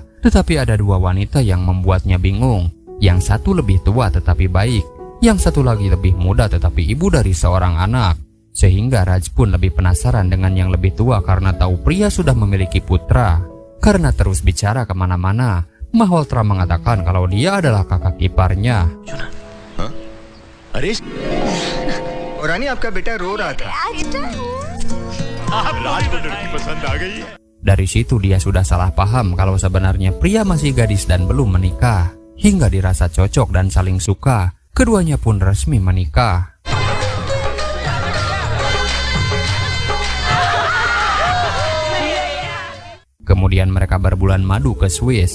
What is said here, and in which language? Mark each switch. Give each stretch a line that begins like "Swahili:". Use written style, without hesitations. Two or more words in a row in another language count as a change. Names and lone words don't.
Indonesian: Tetapi ada dua wanita yang membuatnya bingung. Yang satu lebih tua tetapi baik. Yang satu lagi lebih muda tetapi ibu dari seorang anak. Sehingga Raj pun lebih penasaran dengan yang lebih tua karena tahu Priya sudah memiliki putra. Karena terus bicara kemana-mana, Malhotra mengatakan kalau dia adalah kakak iparnya.
Hindi: रानी आपका बेटा रो रहा था।
Indonesian: Dari situ dia sudah salah paham kalau sebenarnya Priya masih gadis dan belum menikah. Hingga dirasa cocok dan saling suka, keduanya pun resmi menikah. Kemudian mereka berbulan madu ke Swiss.